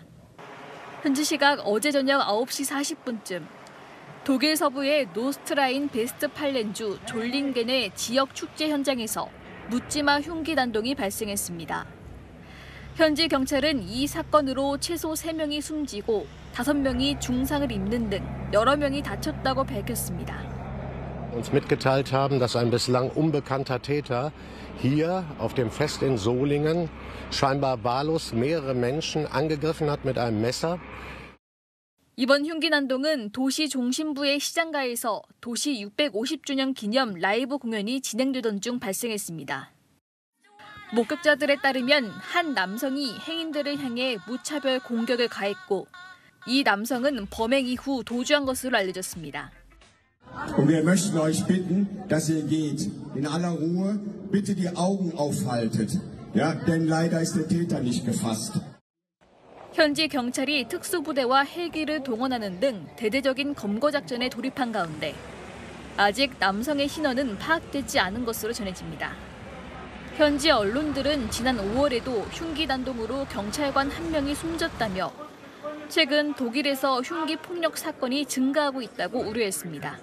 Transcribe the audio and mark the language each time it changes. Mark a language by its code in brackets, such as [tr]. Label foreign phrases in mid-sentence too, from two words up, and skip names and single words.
[ko] 현지 시각 어제 저녁 9시 40분쯤 독일 서부의 노스트라인 베스트팔렌주 졸링겐의 지역 축제 현장에서 묻지마 흉기 난동이 발생했습니다. 현지 경찰은 이 사건으로 최소 3명이 숨지고 5명이 중상을 입는 등 여러 명이 다쳤다고 밝혔습니다. [de] uns mitgeteilt haben, dass ein bislang unbekannter Täter hier auf dem Fest in Solingen scheinbar wahllos mehrere Menschen angegriffen hat mit einem Messer. [ko] 이번 흉기 난동은 도시 중심부의 시장가에서 도시 650주년 기념 라이브 공연이 진행되던 중 발생했습니다. 목격자들에 따르면 한 남성이 행인들을 향해 무차별 공격을 가했고 이 남성은 범행 이후 도주한 것으로 알려졌습니다. [de] Und wir möchten euch bitten, dass ihr geht. In aller Ruhe, bitte die Augen aufhaltet. Ja, denn leider ist der Täter nicht gefasst. [ko] 현지 경찰이 특수부대와 헬기를 동원하는 등 대대적인 검거 작전에 돌입한 가운데 아직 남성의 신원은 파악되지 않은 것으로 전해집니다. 현지 언론들은 지난 5월에도 흉기 난동으로 경찰관 1명이 숨졌다며 최근 독일에서 흉기 폭력 사건이 증가하고 있다고 우려했습니다.